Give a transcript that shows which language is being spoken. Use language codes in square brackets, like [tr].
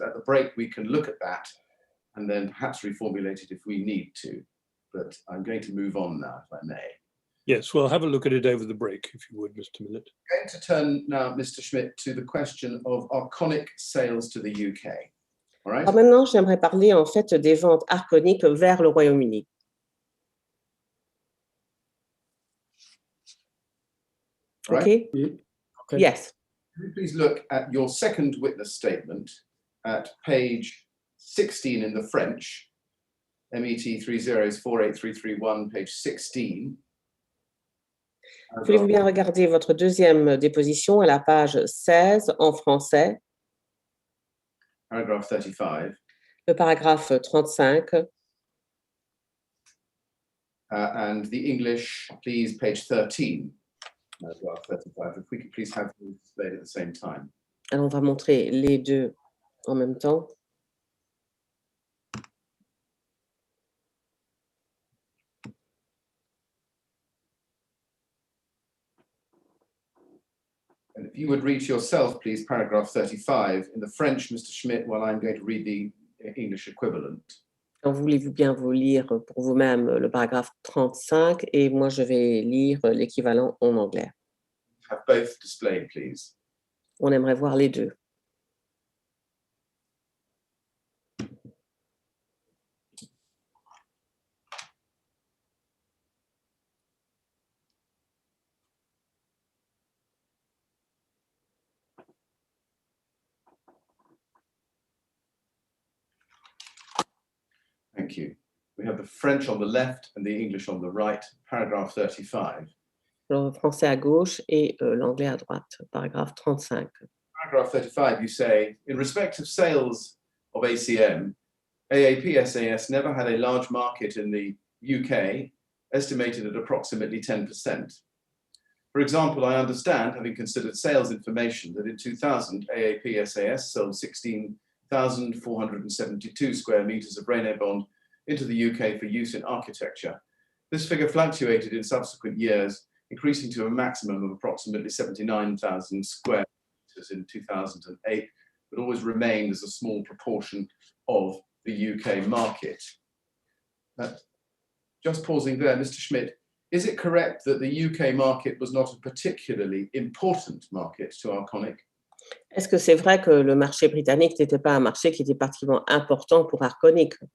[en] At the break, we can look at that and then perhaps reformulate it if we need to. But I'm going to move on now, if I may. Yes, well, have a look at it over the break, if you would, Mr. Millett. I'm going to turn now, Mr. Schmidt, to the question of Arconic sales to the UK. All right? [fr] Alors maintenant, j'aimerais parler en fait des ventes Arconic vers le Royaume-Uni. [en] Right? Okay? Okay. Yes. Can you please look at your second witness statement at page 16 in the French, MET 3048331, page 16. [fr] Voulez-vous bien regarder votre deuxième déposition à la page 16 en français, [en] Paragraph 35. [fr] le paragraphe 35, [en] And the English, please, page 13. Paragraph 35. If we could please have them displayed at the same time. [fr] Alors, on va montrer les deux en même temps. [en] And if you would read yourself, please, paragraph 35 in the French, Mr. Schmidt, while I'm going to read the English equivalent. [fr] Alors, voulez-vous bien vous lire pour vous-même le paragraphe 35 et moi je vais lire l'équivalent en anglais. [en] Have both displayed, please. [fr] On aimerait voir les deux. [en] Thank you. We have the French on the left and the English on the right, paragraph 35. [fr] le français à gauche et l'anglais à droite, paragraphe 35. [en] Paragraph 35, you say, in respect of sales of ACM, AAP SAS never had a large market in the UK, estimated at approximately 10%. For example, I understand, having considered sales information, that in 2000, AAP SAS sold 16,472 square meters of Reynobond into the UK for use in architecture. This figure fluctuated in subsequent years, increasing to a maximum of approximately 79,000 square meters in 2008, but always remained as a small proportion of the UK market. Just pausing there, Mr. Schmidt, is it correct that the UK market was not a particularly important market to Arconic? [fr] Est-ce que c'est vrai que le marché britannique n'était pas un marché qui était particulièrement important pour Arconic?